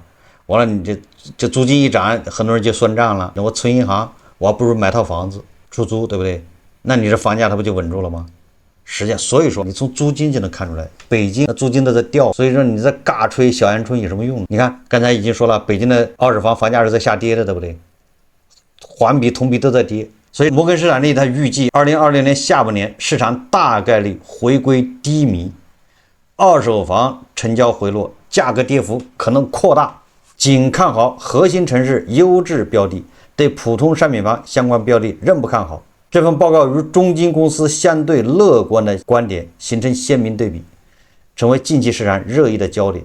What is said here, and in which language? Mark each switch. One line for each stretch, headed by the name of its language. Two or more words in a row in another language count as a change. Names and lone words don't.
Chinese: 完了，你這租金一漲，很多人就算賬了。那我存銀行，我還不如買套房子出租，對不对？那你這房價它不就穩住了嗎？實際上，所以說你從租金就能看出来，北京的租金都在掉。所以說你在尬吹小陽春有什麼用？你看剛才已經說了，北京的二手房房價是在下跌的，對不对？環比同比都在跌。所以摩根士丹利他預計2020年下半年市場大概率回歸低迷，二手房成交回落，價格跌幅可能擴大，僅看好核心城市優質標的，對普通商品房相關標的仍不看好。這份報告與中金公司相對樂觀的觀點形成鮮明對比，成為近期市場熱議的焦點。